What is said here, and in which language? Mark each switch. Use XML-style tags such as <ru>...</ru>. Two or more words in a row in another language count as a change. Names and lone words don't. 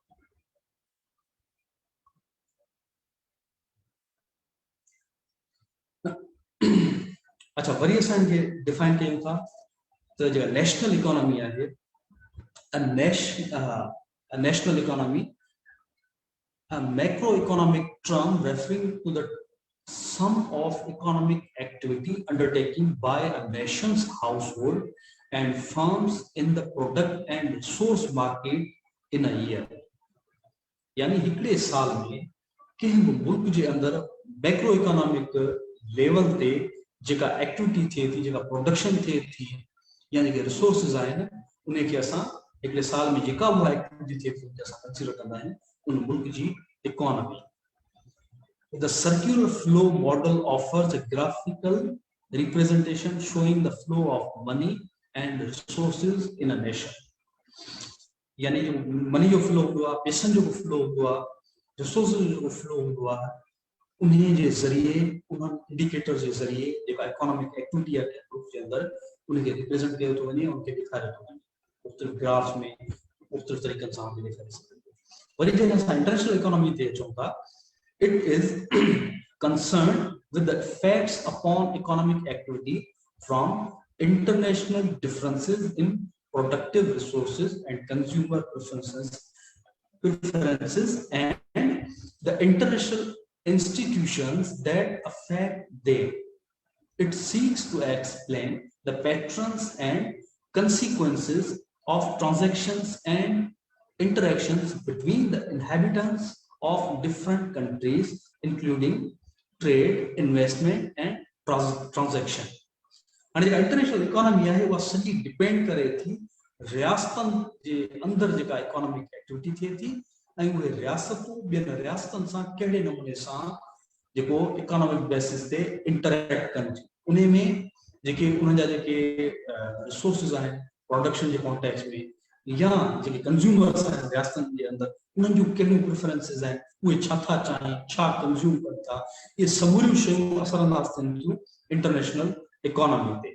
<sd>अच्छा, वरी असां इनखे डिफाइन कयूं था त जेका</sd> <en>national economy</en> <sd>आहे,</sd> <en>national economy, a macroeconomic term referring to the sum of economic activity undertaken by a nation's household and firms in the product and resource market in a year.</en> <sd>यानी हिकड़े साल में कंहिं बि मुल्क जे अंदर</sd> <en>macro economic level</en> <sd>ते जेका एक्टिविटी थिए थी, जेका प्रोडक्शन थिए थी या जेके रिसोर्सिस आहिनि उनखे असां हिकड़े साल में जेका उहा एक्टिविटी थिए थी उनखे असां कंसीडर कंदा आहियूं उन मुल्क जी इकोनॉमी।</sd> <en>The circular flow model offers a graphical representation showing the flow of money and resources in a nation.</en> <sd>यानी जो मनी जो फ्लो हुंदो आहे, पैसनि जो फ्लो हुंदो आहे, रिसोर्सिस जो फ्लो हुंदो आहे, उन्हीं जे ज़रिए उन्हनि इंडिकेटर जे ज़रिए जेका</sd> <en>economic activity</en> <sd>आहे ग्रुप जे अंदर उनखे रिप्रेजेंट कयो थो वञे, उनखे ॾेखारियो थो वञे मुख़्तलिफ़ ग्राफ्स में, मुख़्तलिफ़ तरीक़नि सां उनखे ॾेखारे सघे। वरी जॾहिं असां</sd> <en>international economy</en> <sd>ते अचूं था,</sd> <en>it is concerned with the effects upon economic activity from international differences in productive resources and consumer preferences and the international institutions that affect them. It seeks to explain the patterns and consequences of transactions and interactions between the inhabitants of different countries, including trade, investment, and transaction.</en> <sd>हाणे जेका</sd> <en>international economy</en> <sd>आहे उहा सॼी डिपेंड करे थी रियासतनि जे अंदरि जेका</sd> <en>economic activity</en> <sd>थिए थी ऐं उहे रियासतूं ॿियनि रियासतनि सां कहिड़े नमूने सां जेको</sd> <en>economic basis</en> <sd>ते इंटरेक्ट कनि थियूं। उन में जेके उन्हनि जा जेके रिसोर्सिस आहिनि प्रोडक्शन जे कॉन्टेक्स्ट में या जेके कंज्यूमर्स आहिनि रियासतनि जे अंदरि उन्हनि जूं कहिड़ियूं प्रेफरेंसिस आहिनि, उहे छा था चाहिनि, छा कंज्यूम कनि था, इहे समूरियूं शयूं असरअंदाज़ थियनि थियूं</sd> <en>international economy</en> <sd>ते।</sd>